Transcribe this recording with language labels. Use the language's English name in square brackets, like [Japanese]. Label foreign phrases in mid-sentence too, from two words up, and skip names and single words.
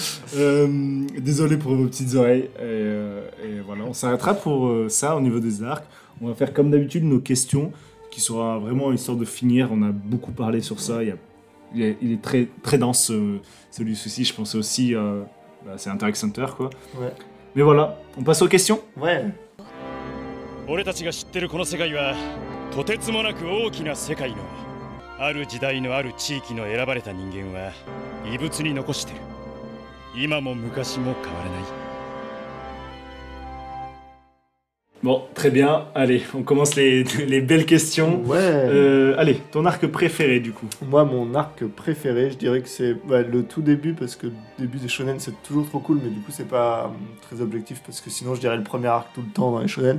[French] Désolé pour vos petites oreilles. Et voilà, on s'arrêtera pour ça au niveau des arcs. On va faire comme d'habitude nos questions, qui sera vraiment histoire de finir. On a beaucoup parlé sur ça. Il est très, très dense celui-ci. Je pense aussi, c'est Hunter x Hunter quoi. Ouais. Mais voilà, on passe aux questions. Ouais. [Japanese] 俺たちが知ってるこの世界はとてつもなく大きな世界のある時代のある地域の選ばれた人間は異物に残してる今も昔も変わらない [French] Bon, très bien. Allez, on commence les belles questions. Ouais. Allez, ton arc préféré du coup. Moi, mon arc préféré, je dirais que c'est le tout début, parce que le début des shonen, c'est toujours trop cool, mais du coup, c'est pas très objectif, parce que sinon, je dirais le premier arc tout le temps dans les shonen.